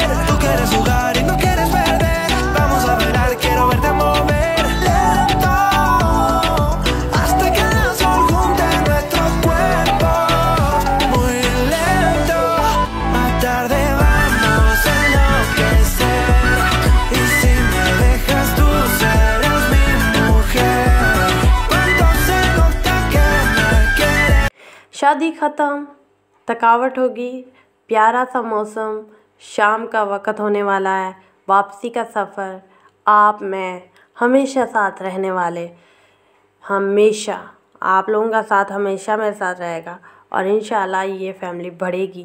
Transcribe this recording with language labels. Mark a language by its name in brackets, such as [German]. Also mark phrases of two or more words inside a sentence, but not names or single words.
[Spanish] Tú quieres jugar y no quieres perder, vamos a bailar, quiero verte mover lento, hasta que el sol junte nuestros cuerpos. Muy lento, más tarde vamos a enloquecer, y si me dejas tú serás mi mujer. Cuánto se nota que me quieres. [Hindi] शादी ख़त्म, थकावट होगी, प्यारा सा मौसम, शाम का वक़्त होने वाला है, वापसी का सफ़र, आप मैं हमेशा साथ रहने वाले, हमेशा आप लोगों का साथ हमेशा मेरे साथ रहेगा, और इंशाल्लाह ये फैमिली बढ़ेगी।